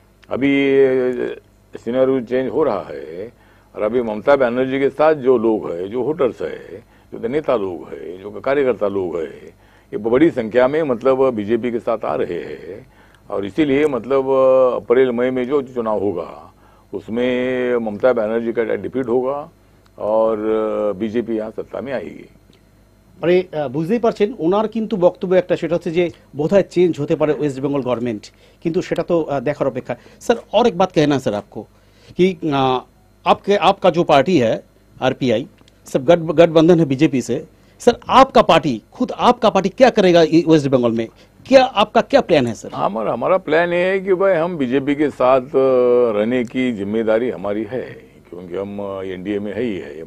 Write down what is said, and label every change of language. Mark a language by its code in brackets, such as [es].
[hi] अभी scenario change हो रहा है और अभी ममता बनर्जी के साथ जो लोग है, जो वोटर्स है, जो नेता लोग है, जो कार्यकर्ता लोग है, ये बड़ी संख्या में मतलब बीजेपी के साथ आ रहे हैं और इसीलिए मतलब अप्रैल मई में जो चुनाव होगा उसमें ममता बनर्जी का डिफीट होगा और बीजेपी यहाँ सत्ता में आएगी। [bn] মানে বুঝতেই পারছেন ওনার কিন্তু বক্তব্য একটা, সেটা হচ্ছে যে বোধহয় চেঞ্জ হতে পারে ওয়েস্ট বেঙ্গল গভর্नमेंट, কিন্তু সেটা তো দেখার অপেক্ষা। [hi] सर और एक बात कहना सर आपको कि आपका जो पार्टी है आरपीआई सब गठबंधन है बीजेपी से। सर आपका पार्टी, खुद आपका पार्टी क्या करेगा वेस्ट बंगाल में, क्या आपका क्या प्लान है सर? हमारा प्लान ये है कि भाई हम बीजेपी के साथ रहने की जिम्मेदारी हमारी है, क्योंकि हम एनडीए में है ही है।